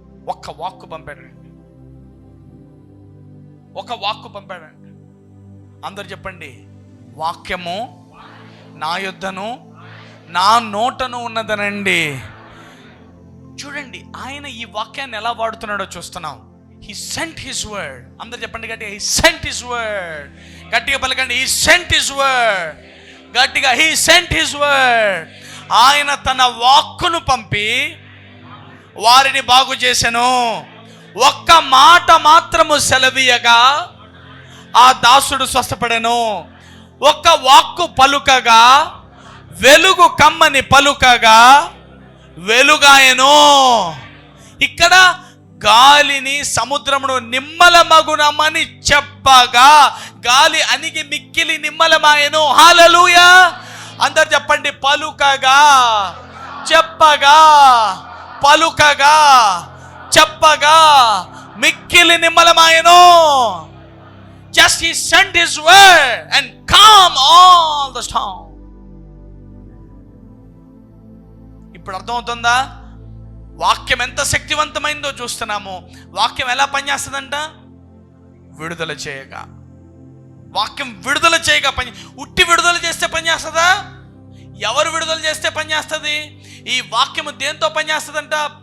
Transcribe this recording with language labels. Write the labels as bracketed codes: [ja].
[te] ఒక్క వాక్కు పంపాడండి, ఒక వాక్కు పంపాడండి. అందరు చెప్పండి, వాక్యము నా యొద్దను నా నోటను ఉన్నదనండి. చూడండి, ఆయన ఈ వాక్యాన్ని ఎలా వాడుతున్నాడో చూస్తున్నాం. [en] He sent his word. [te] అందరు చెప్పండి గట్టిగా, [en] he sent his word. [te] గట్టిగా పలకండి, he sent his word. గట్టిగా, [en] he sent his word. [te] ఆయన తన వాక్కును పంపి వారిని బాగు చేసెను. ఒక్క మాట మాత్రము సెలవీయగా ఆ దాసుడు స్వస్థపడెను. ఒక్క వాక్కు పలుకగా వెలుగు కమ్మని పలుకగా వెలుగాయను. ఇక్కడ గాలిని సముద్రమును నిమ్మలమగునమని చెప్పగా గాలి అణిగి మిక్కిలి నిమ్మలమాయను. హల్లెలూయా. అందరు చెప్పండి, పలుకగా, చెప్పగా, పలుకగా, చెప్పగా మిక్కిలి నిమ్మలమాయను. [en] Just he sent his word and calm all the storm. [te] ఇప్పుడు అర్థమవుతుందా వాక్యం ఎంత శక్తివంతమైందో? చూస్తున్నాము. వాక్యం ఎలా పనిచేస్తుందంట? విడుదల చేయగా. వాక్యం విడుదల చేయగా పని. ఉట్టి విడుదల చేస్తే పనిచేస్తుందా? ఎవరు విడుదల చేస్తే పనిచేస్తుంది? ఈ వాక్యము దేంతో పనిచేస్తుందంట?